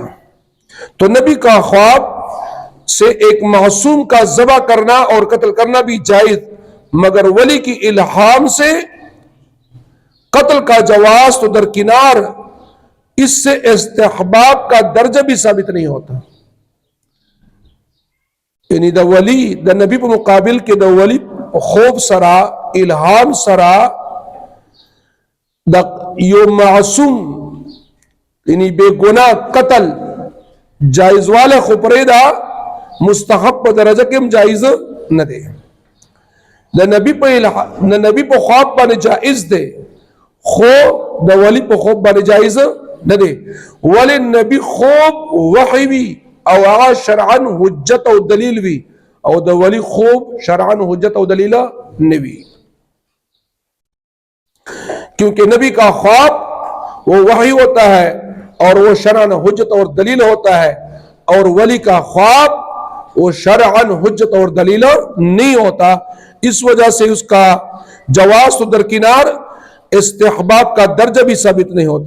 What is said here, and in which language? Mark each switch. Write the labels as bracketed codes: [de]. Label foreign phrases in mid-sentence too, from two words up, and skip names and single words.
[ur] تو نبی کا خواب سے ایک معصوم کا ذبح کرنا اور قتل کرنا بھی جائز، مگر ولی کی الہام سے عمل کا جواز تو درکنار، اس سے استحباب کا درجہ بھی ثابت نہیں ہوتا. [ps] یعنی دا ولی دا نبی په مقابل کې دا ولی خوب سرا الہام سرا دا یو معصوم یعنی بے گناہ قتل جائز والے خپرے دا مستحب په درجه کې هم جائز نه دی. دا نبی په خواب باندې جائز دی، خو دا ولی په خوب باندې جائز نه دی. ولی نبی خوب وحی وی او هغه شرعاً حجت او دلیل وی، او دا ولی خوب شرعاً حجت او دلیل نه وی، [ur] کیونکہ نبی کا خواب وہ وحی ہوتا ہے اور وہ شرعاً حجت اور دلیل ہوتا ہے، اور ولی کا خواب وہ شرعاً حجت اور دلیل نہیں ہوتا. اس وجہ سے اس کا جواز تو درکنار، استحباب کا درجہ بھی ثابت نہیں ہوتا.